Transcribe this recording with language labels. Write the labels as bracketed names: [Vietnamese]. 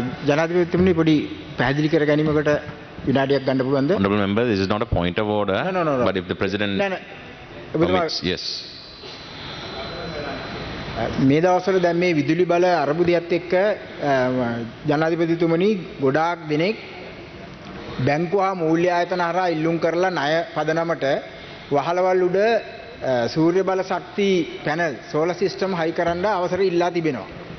[Sinhala] ජනාධිපතිතුමනි පොඩි පැහැදිලි කර ගැනීමකට විනාඩියක් ගන්න පුළුවන්ද? [English] Honorable member, this is not a point of order. No. But if the president permits, yes. [Sinhala] මේ දවස්වල දැන් මේ විදුලි බල අර්බුදයත් එක්ක ජනාධිපතිතුමනි ගොඩාක් දෙනෙක් බැංකු හා මූල්‍ය ආයතන හරහා ඉල්ලුම් කරලා ණය පදනමට වහලවල් උඩ සූර්ය බල ශක්ති පැනල් සෝලර් සිස්ටම් හයි කරන්න අවසර ඉල්ලා තිබෙනවා.